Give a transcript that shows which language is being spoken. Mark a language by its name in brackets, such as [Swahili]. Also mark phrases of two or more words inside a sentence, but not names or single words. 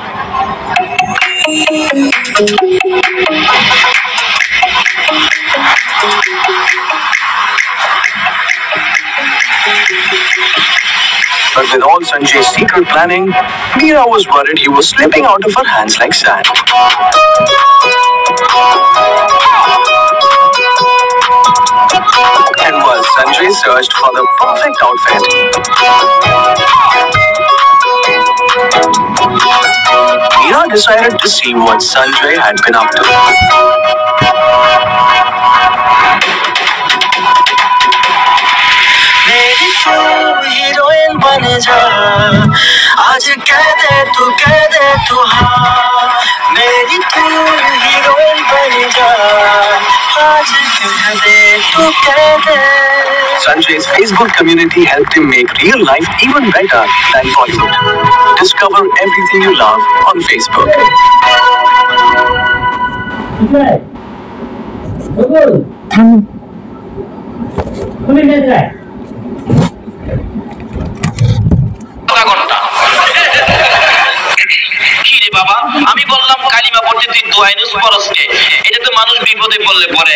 [English] But with all Sanjay's secret planning, Meera was worried he was slipping out of her hands like sand. searched for the perfect outfit. Meera decided to see what Sanjay had been up to. [Hindi] मेरी तू हीरोइन बन जा, आज कह दे तू हाँ। मेरी तू हीरोइन बन जा, आज कह दे। [English] Sanjay's Facebook community helped him make real life even better than Bollywood. Discover everything you love on Facebook. [Bangla] বাবা আমি বললাম কালিমা পড়তে তুই দোয়াইনুস পরশকে, এটা তো মানুষ বিপদে পড়লে পড়ে।